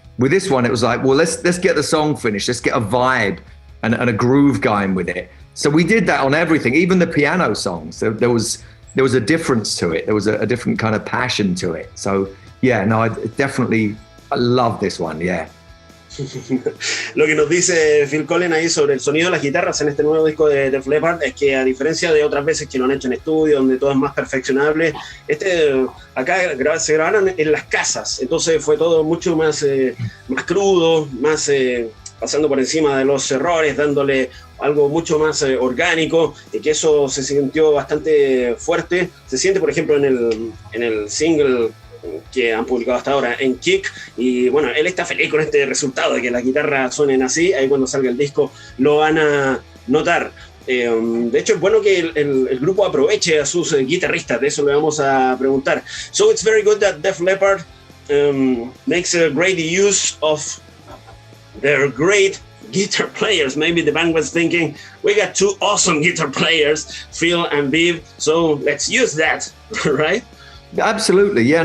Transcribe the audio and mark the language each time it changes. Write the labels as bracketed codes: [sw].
[en] With this one, it was like, well, let's get the song finished. Let's get a vibe and a groove going with it. So we did that on everything, even the piano songs. There was a difference to it. There was a different kind of passion to it. So yeah, no, I love this one. Yeah. [es] Lo que nos dice Phil Collen ahí sobre el sonido de las guitarras en este nuevo disco de Def Leppard es que, a diferencia de otras veces que lo han hecho en estudio, donde todo es más perfeccionable, acá se grabaron en las casas, entonces fue todo mucho más crudo, más pasando por encima de los errores, dándole algo mucho más orgánico, y que eso se sintió bastante fuerte. Se siente, por ejemplo, en el single que han publicado hasta ahora, en Kick, y bueno, él está feliz con este resultado de que las guitarras suenen así. Ahí cuando salga el disco lo van a notar. De hecho, es bueno que el grupo aproveche a sus guitarristas, de eso le vamos a preguntar. [en] So it's very good that Def Leppard makes a great use of their great guitar players. Maybe the band was thinking, we got two awesome guitar players, Phil and Viv, so let's use that, right? Absolutely, yeah.